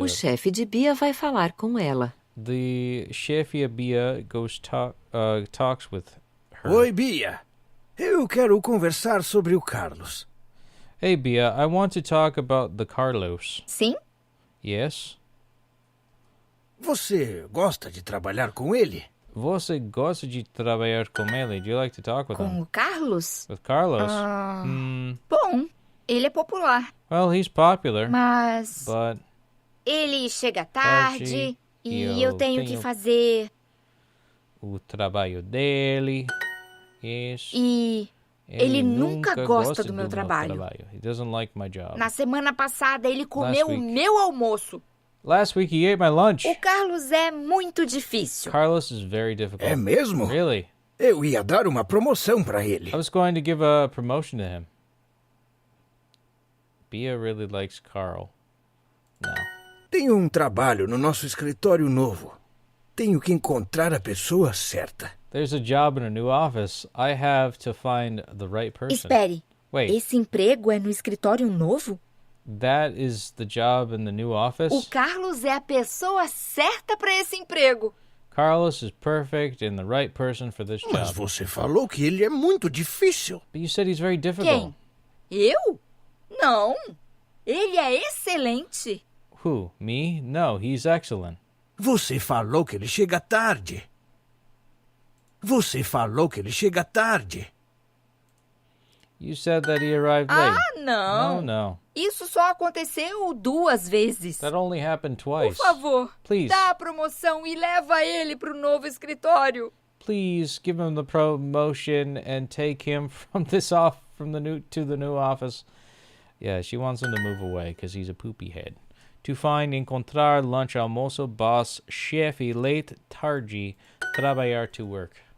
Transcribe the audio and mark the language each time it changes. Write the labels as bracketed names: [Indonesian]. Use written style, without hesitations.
[Portuguese] O chefe de Bia vai falar com ela. [English] The chefe Bia talks with her. [Portuguese] Oi, Bia. Eu quero conversar sobre o Carlos. [English] Hey, Bia, I want to talk about the Carlos. [Portuguese] Sim? [English] Yes? [Portuguese] Você gosta de trabalhar com ele? Você gosta de trabalhar com ele? [English] Do you like to talk with him? [Portuguese] Com o Carlos? [English] With Carlos? [Portuguese] Bom, ele é popular. [English] Well, he's popular. [Portuguese] Mas... [English] But... [Portuguese] Ele chega tarde e eu tenho que fazer... O trabalho dele. Isso. E... Ele nunca gosta do meu trabalho. [English] He doesn't like my job. [Portuguese] Na semana passada, ele comeu o meu almoço. [English] Last week he ate my lunch. [Portuguese] O Carlos é muito difícil. [English] Carlos is very difficult. [Portuguese] É mesmo? [English] Really? [Portuguese] Eu ia dar uma promoção para ele. [English] I was going to give a promotion to him. Bia really likes Carl. No. [Portuguese] Tenho um trabalho no nosso escritório novo. Tenho que encontrar a pessoa certa. [English] There's a job in a new office. I have to find the right person. [Portuguese] Espere. [English] Wait. [Portuguese] Esse emprego é no escritório novo? [English] That is the job in the new office? [Portuguese] O Carlos é a pessoa certa para esse emprego. [English] Carlos is perfect and the right person for this job. [Portuguese] Mas você falou que ele é muito difícil. [English] But you said he's very difficult. [Portuguese] Quem? Eu? Não. Ele é excelente. [English] Who? Me? No, he's excellent. [Portuguese] Você falou que ele chega tarde. Você falou que ele chega tarde. [English] You said that he arrived late. [Portuguese] Ah, não. [English] No. [Portuguese] Isso só aconteceu 2 vezes. [English] That only happened twice. [Portuguese] Por favor, [English] please. [Portuguese] Dá a promoção e leva ele pro novo escritório. [English] Please give him the promotion and take him from this off from the new to the new office. Yeah, she wants him to move away because he's a poopy head. To find, encontrar, lunch, almoço, boss, chefe, late, tarde, trabalhar, to work.